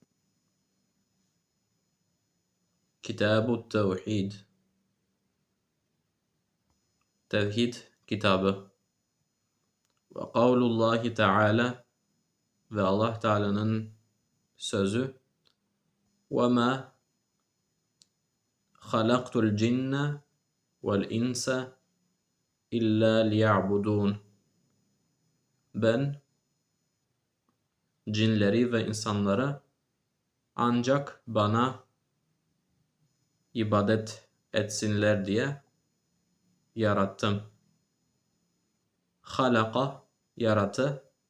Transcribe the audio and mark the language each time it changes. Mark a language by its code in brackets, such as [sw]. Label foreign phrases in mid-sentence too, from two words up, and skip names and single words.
[tr] Kitab-ı Tevhid. Tevhid kitabı. [ar] وقول الله تعالى [tr] ve Allah Teala'nın sözü. [ar] وَمَا خَلَقْتُ الْجِنَّ وَالْاِنْسَ اِلَّا لِيَعْبُدُونَ. [tr] Ben cinleri ve insanları ancak bana ibadet etsinler diye yarattım. Halaka yarattı.